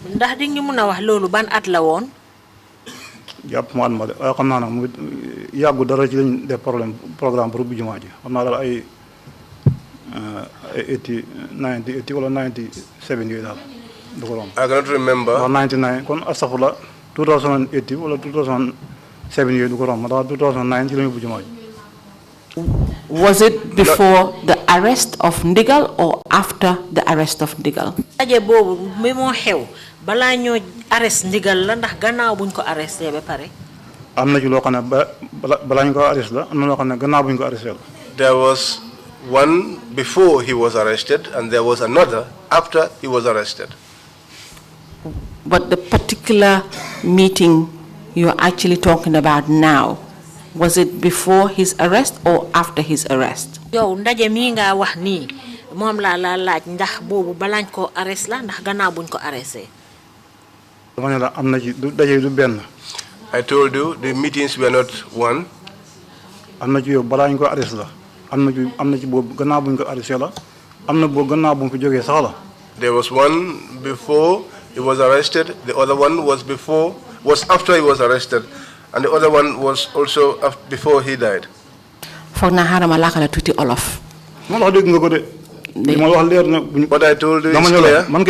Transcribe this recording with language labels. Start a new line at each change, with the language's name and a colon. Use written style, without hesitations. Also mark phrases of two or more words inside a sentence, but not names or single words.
English: I cannot remember.
Wolof: 99 kon astafurlah 2080 wala 2007 yooyu du ko rom 2009
English: Was it before the arrest of Ndigal or after the arrest of Ndigal?
Wolof: Aje bobu mi mo xew bala ñoo arrest Ndigal la ndax gannaaw buñ ko arresté ba pare. Amna ci lo xamne bala ñu ko arrest la amna lo xamne gannaaw buñ ko arresté la.
English: There was one before he was arrested and there was another after he was arrested. But the particular meeting you're actually talking about now, was it before his arrest or after his arrest?
Wolof: Yow ndaje mi nga wax ni mom la laaj ndax bobu balañ ko arrest la ndax gannaaw buñ ko arresté. Dama la amna ci daje du ben.
English: I told you the meetings were not one.
Wolof: Amna ci yow balañ ko arrest la. Amna ci bobu gannaaw buñ ko arresté la. Amna bo gannaaw buñ fi joggé sax la.
English: There was one before he was arrested, the other one was after he was arrested, and the other one was also before he died. What I told you is clear.